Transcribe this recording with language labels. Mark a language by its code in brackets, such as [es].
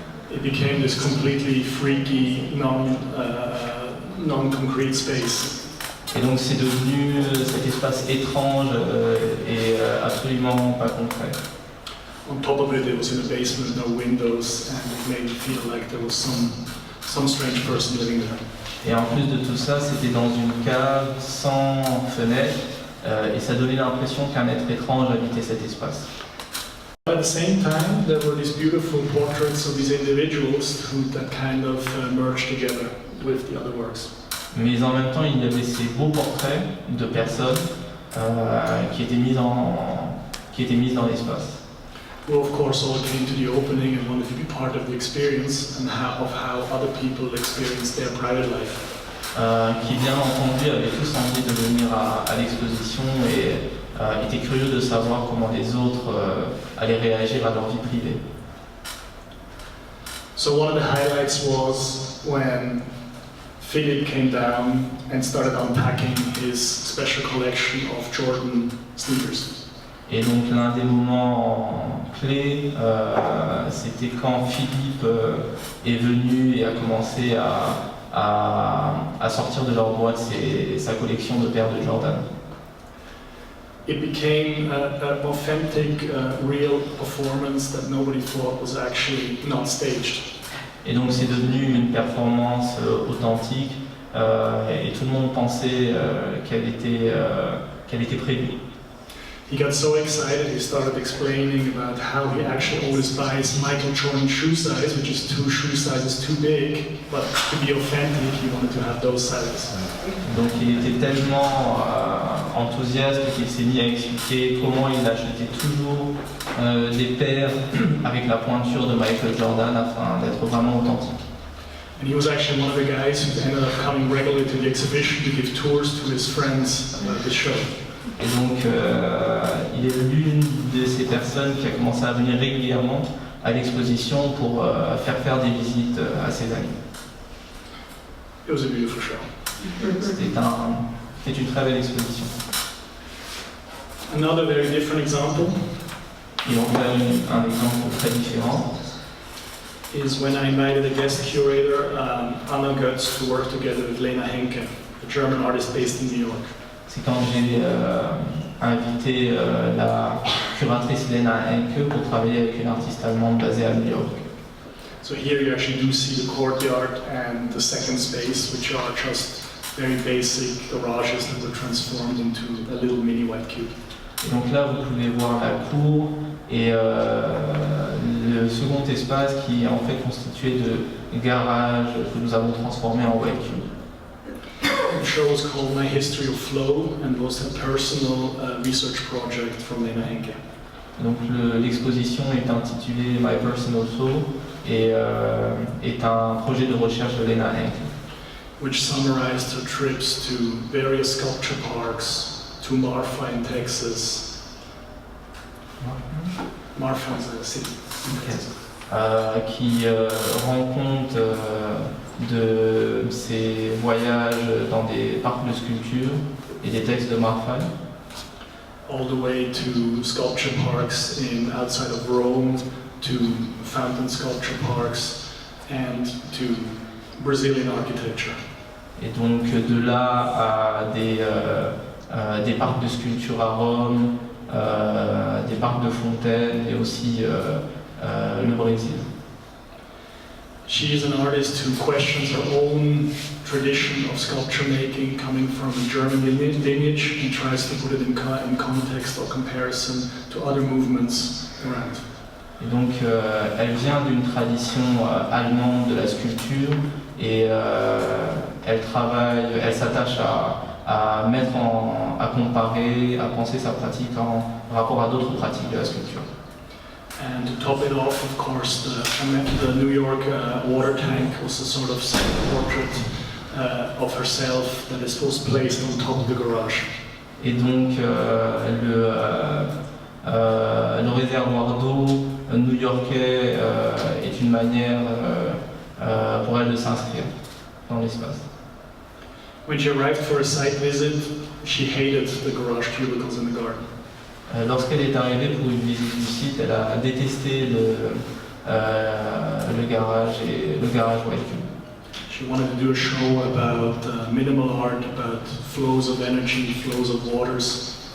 [en] It became this completely freaky, non-concrete space. [fr] Et donc c'est devenu cet espace étrange et absolument pas concret. [en] On top of it, it was in a basement, no windows, and it made it feel like there was some strange person living there. [fr] Et en plus de tout ça, c'était dans une cave sans fenêtre et ça donnait l'impression qu'un être étrange habitait cet espace. [en] At the same time, there were these beautiful portraits of these individuals that kind of merged together with the other works. [fr] Mais en même temps, il y avait ces beaux portraits de personnes qui étaient mises dans l'espace. [en] Who of course all came to the opening and wanted to be part of the experience and of how other people experienced their private life. [fr] Qui bien entendu avaient tous envie de venir à l'exposition et étaient curieux de savoir comment les autres allaient réagir à leur vie privée. [en] So one of the highlights was when Philip came down and started unpacking his special collection of Jordan sneakers. [fr] Et donc l'un des moments clés, c'était quand Philippe est venu et a commencé à sortir de leur boîte sa collection de paires de Jordan. [en] It became an authentic, real performance that nobody thought was actually not staged. [fr] Et donc c'est devenu une performance authentique et tout le monde pensait qu'elle était prévue. [en] He got so excited he started explaining about how he actually always buys Michael Jordan shoe size, which is 2 shoe sizes too big, but to be authentic he wanted to have those sizes. [fr] Donc il était tellement enthousiaste qu'il s'est mis à expliquer comment il achetait toujours des paires avec la pointure de Michael Jordan afin d'être vraiment authentique. [en] And he was actually one of the guys who ended up coming regularly to the exhibition to give tours to his friends about the show. [fr] Et donc, il est l'une de ces personnes qui a commencé à venir régulièrement à l'exposition pour faire des visites à ses amis. [en] It was a beautiful show. [fr] C'était une très belle exposition. [en] Another very different example [fr] Et on fait un exemple très différent. [en] Is when I invited a guest curator, Anna Götz, to work together with Lena Henke, a German artist based in New York. [fr] C'est quand j'ai invité la curatrice Lena Henke pour travailler avec une artiste allemande basée à New York. [en] So here you actually do see the courtyard and the second space, which are just very basic garages that were transformed into a little mini white cube. [fr] Et donc là, vous pouvez voir la cour et le second espace qui est en fait constitué de garages que nous avons transformés en white cube. [en] The show was called My History of Flow and was a personal research project from Lena Henke. [fr] Donc l'exposition est intitulée My Personal Flow et est un projet de recherche de Lena Henke. [en] Which summarized her trips to various sculpture parks, to Marfa in Texas. Marfa is a city. Okay. [fr] Qui rend compte de ses voyages dans des parcs de sculpture et des textes de Marfa. [en] All the way to sculpture parks outside of Rome, to fountain sculpture parks, and to Brazilian architecture. [fr] Et donc de là à des parcs de sculpture à Rome, des parcs de fontaines et aussi le Brésil. [en] She is an artist who questions her own tradition of sculpture making coming from a German lineage and tries to put it in context or comparison to other movements around. [fr] Et donc elle vient d'une tradition allemande de la sculpture et elle s'attache à comparer, à penser sa pratique en rapport à d'autres pratiques de la sculpture. [en] And to top it off, of course, the New York water tank was a sort of self-portrait of herself that is placed on top of the garage. [fr] Et donc le réservoir d'eau new-yorkais est une manière pour elle de s'inscrire dans l'espace. [en] When she arrived for a site visit, she hated the garage cubicles in the garden. [fr] Lorsqu'elle est arrivée pour une visite du site, elle a détesté le garage et le garage white cube. [en] She wanted to do a show about minimal art, about flows of energy, flows of waters.